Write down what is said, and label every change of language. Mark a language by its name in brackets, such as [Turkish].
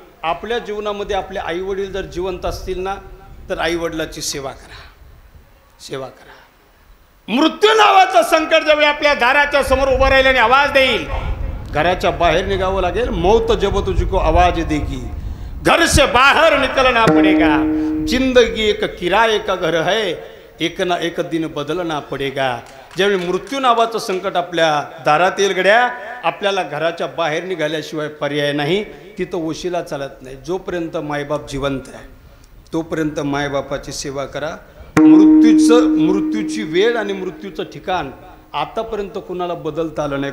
[Marathi] आपल्या जीवनामध्ये आपले आईवडील जर जिवंत असतील ना तर आईवडिलाची सेवा करा, सेवा करा. मृत्यू नावाचं संकट ज्यावेळी आपल्या दाराच्या समोर उभं राहिलं आणि आवाज देईल, घराच्या बाहेर निघावं लागेल. [Hindi] मौत जब तुझको आवाज देगी, घर से बाहर निकलना पडेगा. जिंदगी एक किराए का घर है, एक ना एक दिन बदलना पडेगा. [Marathi] ज्यावेळी मृत्यू नावाचं संकट आपल्या दारात येईल गड्या, आपल्याला घराच्या बाहेर निघाल्याशिवाय पर्याय नाही. तिथं वशिला चालत नाही. जोपर्यंत मायबाप जिवंत आहे तोपर्यंत मायबापाची सेवा करा. मृत्यूची वेळ आणि मृत्यूचं ठिकाण आतापर्यंत कुणाला बदलता आलं नाही.